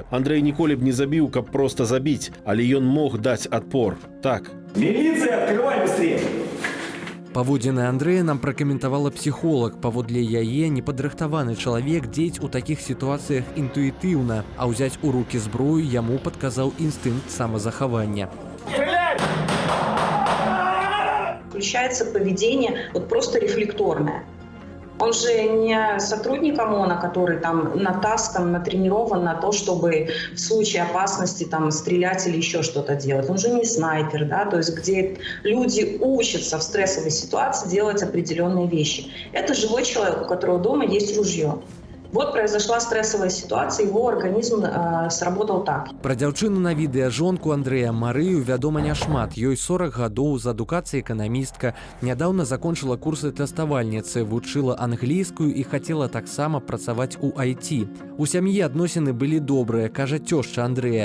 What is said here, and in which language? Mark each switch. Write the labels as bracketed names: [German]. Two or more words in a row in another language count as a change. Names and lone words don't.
[Belarusian] Андрэй ніколі б не забіў, каб проста забіць, але ён мог даць адпор. Так. [Russian] Міліцыя, адкрывай быстрее! [Belarusian] Паводзіны Андрэя нам пракаментавала псіхолог. Паводле яе непадрыхтаваны чалавек дзеяць у такіх сітуацыях інтуітыўна, а ўзяць у рукі зброю яму падказаў інстынкт самазахавання. [Russian] Включается поведение вот просто рефлекторное. Он же не сотрудник ОМОНа, который там натаскан, натренирован на то, чтобы в случае опасности там стрелять или еще что-то делать. Он же не снайпер, да, то есть где люди учатся в стрессовой ситуации делать определенные вещи. Это живой человек, у которого дома есть ружье. Вот произошла стрессовая ситуация, его организм сработал так. [Belarusian] Пра дзяўчыну на відэа жонку Андрэя Марыю вядома няшмат. Ёй 40 гадоў, з адукацыяй эканамістка. Нядаўна закончыла курсы тэставальніцы, вучыла англійскую і хацела таксама працаваць у IT. У сям'і адносіны былі добрыя, кажа цёшча Андрэя.